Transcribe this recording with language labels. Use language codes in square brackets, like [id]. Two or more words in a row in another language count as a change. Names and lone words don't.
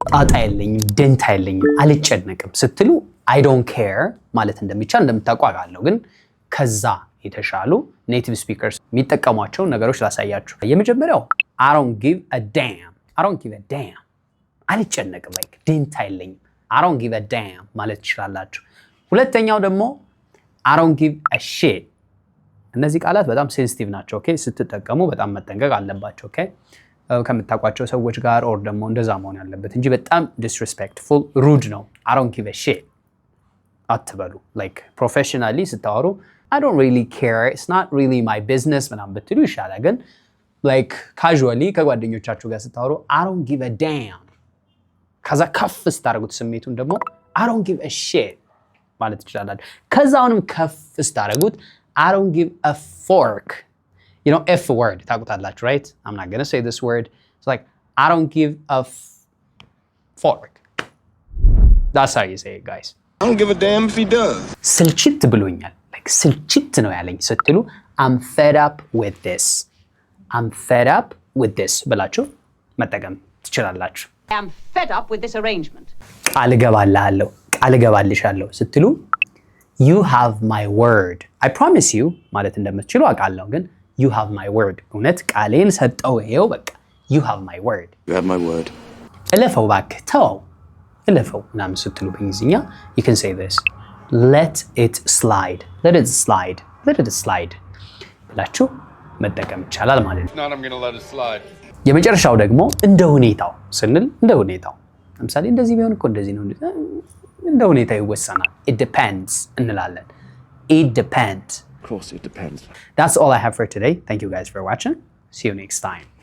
[am] ጣጣ የለኝም ደንታ የለኝም አልጨነቅም ስትሉ [en] I don't care [am] ማለት እንደሚቻል እንደምታውቁ አውቃለሁ ግን ከዛ የተሻሉ [en] native speakers [am] የሚጠቀሟቸው ነገሮች ላሳያችሁ የመጀመሪያው [en] I don't give a damn [am] አልጨነቅም like ደንታ የለኝም [en] I don't give a damn [am] ማለት ትችላላችሁ ሁለተኛው ደግሞ [en] I don't give a shit [am] እነዚህ ቃላት በጣም ሴንሲቲቭ ናቸው ኦኬ ስትጠቀሙ በጣም መጠንቀቅ አለባቸው ኦኬ ከምታቋቸው ሰዎች ጋር or ደግሞ እንደዛ መሆን ያለበት እንጂ በጣም [en] disrespectful rude ነው I don't give a shit አትበሉ like professionally ስታወሩ I don't really care it's not really my business [am] ምናምን ብትሉ ይሻላል ግን [en] like casually [am] ከጓደኞቻችሁ ጋር ስታወሩ [en] I don't give a damn [am] ከዛ ከፍ ስታደርጉት ስሜቱን ደግሞ [en] I don't give a shit [am] ማለት ትችላላችሁ ከዛውንም ከፍ ስታደርጉት [en] I don't give a fork you know F word ታውቁታላችሁ right I'm not going to say this word it's like I don't give a fork that's how you say it guys I don't give a damn if he does [am] ስልችት ብሎኛል like ስልችት ነው ያለኝ ስትሉ [en] I'm fed up with this [am] ብላችሁ መጠቀም ትችላላችሁ [en] I am fed up with this arrangement [am] ቃል እገባልሻለሁ ስትሉ [en] you have my word I promise you [am] ማለት እንደምትችሉ አውቃለሁ ግን [en] you have my word [am] እውነት ቃሌን ሰጠው ይሄው በቃ [en] you have my word [am] እለፈው እባክህ ተው እለፈው ምናምን ስትሉ በእንግሊዝኛ [en] you can say this let it slide [am] ብላችሁ መጠቀም ይቻላል ማለት ነው [en] I'm going to let it slide [am] የመጨረሻው ደግሞ እንደ ሁኔታው ስንል እንደ ሁኔታው ለምሳሌ እንደዚህ ቢሆን እኮ እንደዚህ ነው እንደ ሁኔታው ይወሰናል [en] it depends [am] እንላለን [en] it depends of course it depends that's all I have for today thank you guys for watching see you next time